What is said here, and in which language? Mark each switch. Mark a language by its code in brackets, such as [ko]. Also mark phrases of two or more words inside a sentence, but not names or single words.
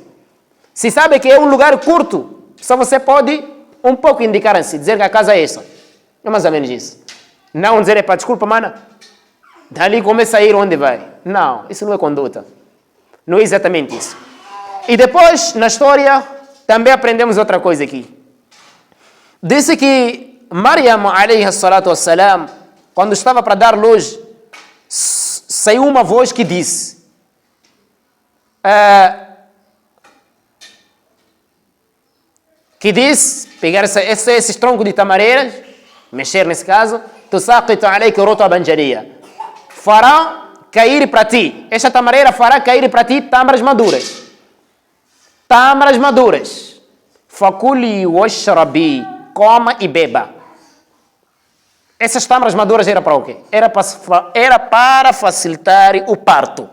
[pt] Se sabe que é um lugar curto, só você pode um pouco indicar assim, dizer que a casa é essa. É mais ou menos isso. Não dizer, pá, desculpa, mana, dali começa a ir onde vai. Não, isso não é conduta. Não é exatamente isso. E depois, na história, também aprendemos outra coisa aqui. Disse que Maryam, [ar] عليه الصلاة والسلام, [pt] quando estava para dar luz, saiu uma voz que disse, pegar esses troncos de tamareiras, mexer nesse caso, [ar] تساقط عليك رطبا جنيا, [pt] fará cair para ti, esta tamareira fará cair para ti tâmaras maduras. Tâmaras maduras. [ar] فكلي واشربي, [pt] coma e beba. Essas tâmaras maduras era para o quê? Era para facilitar o parto.